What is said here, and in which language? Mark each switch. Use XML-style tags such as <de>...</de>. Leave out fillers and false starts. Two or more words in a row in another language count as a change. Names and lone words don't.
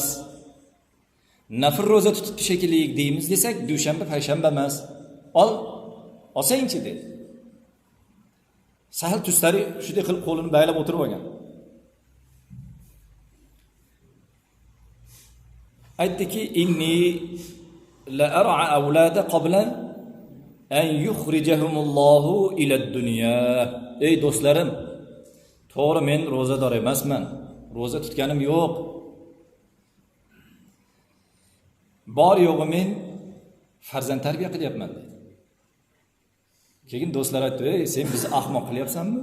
<uz>Nafr roza tutib shekilli deymiz desak, dushanba, payshanba emas. Olsangchi dedi. Sahl Tustari shunday qilib qo'lini baylab o'tirib olgan. Aytdiki,</uz> <ar>"إني لأرعى أولادا قبل أن يخرجهم الله إلى الدنيا."</ar> <uz>Ey do'stlarim, to'g'ri men rozador emasman. Roza tutganim yo'q. Bor yo'g'i men farzand tarbiya qilyapman dedi. Keyin do'stlar aytdi, "Ey, sen bizni ahmoq qilyapsanmi?</uz>